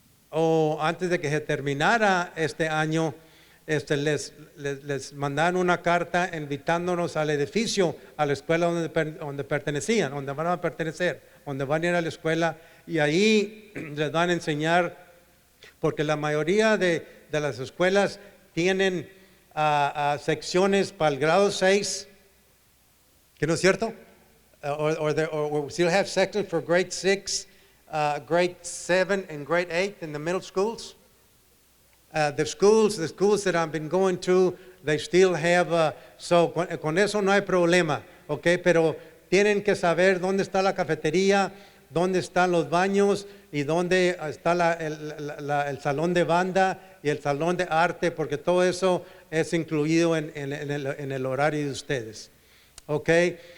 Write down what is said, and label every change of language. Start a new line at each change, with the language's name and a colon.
Spanish: o antes de que se terminara este año, les mandaron una carta invitándonos al edificio, a la escuela donde pertenecían, donde van a pertenecer, donde van a ir a la escuela, y ahí les van a enseñar, porque la mayoría de las escuelas tienen secciones para el grado 6, ¿que no es cierto?
English: Or still have sections for grade 6, grade 7, and grade 8 in the middle schools. The schools that I've been going to, they still have, so
Spanish: con eso no hay problema,
English: okay?
Spanish: Pero tienen que saber dónde está la cafetería, dónde están los baños y dónde está el salón de banda y el salón de arte, porque todo eso es incluido en el horario de ustedes, okay?